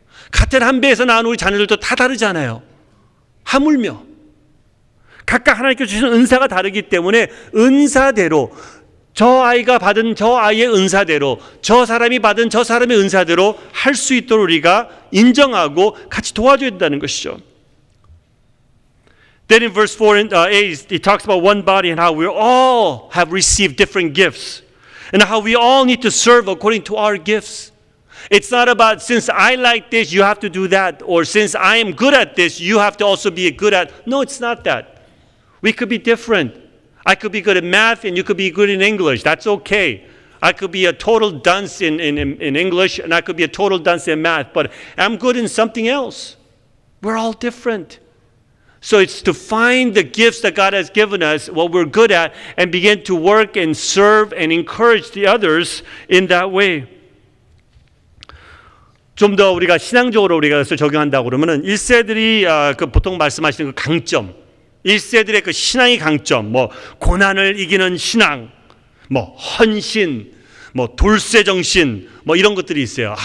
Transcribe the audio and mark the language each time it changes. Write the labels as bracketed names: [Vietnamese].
[Korean] 같은 한 배에서 낳은 우리 자녀들도 다 다르잖아요. 하물며 각각 하나님께서 주신 은사가 다르기 때문에 은사대로 저 아이가 받은 저 아이의 은사대로 저 사람이 받은 저 사람의 은사대로 할 수 있도록 우리가 인정하고 같이 도와줘야 된다는 것이죠. [English] Then in verse 4 and 8 it talks about one body and how we all have received different gifts and how we all need to serve according to our gifts. It's not about since I like this you have to do that, or since I am good at this you have to also be good at. No, it's not that. We could be different. I could be good at math and you could be good in English. That's okay. I could be a total dunce in English and I could be a total dunce in math, but I'm good in something else. We're all different. So it's to find the gifts that God has given us, what we're good at, and begin to work and serve and encourage the others in that way. [Korean] 좀 더 우리가 신앙적으로 우리가 그것을 적용한다고 그러면은 1세들이 그 보통 말씀하시는 그 강점, 1세들의 그 신앙의 강점, 뭐 고난을 이기는 신앙, 뭐 헌신, 뭐 돌쇠 정신, 뭐 이런 것들이 있어요.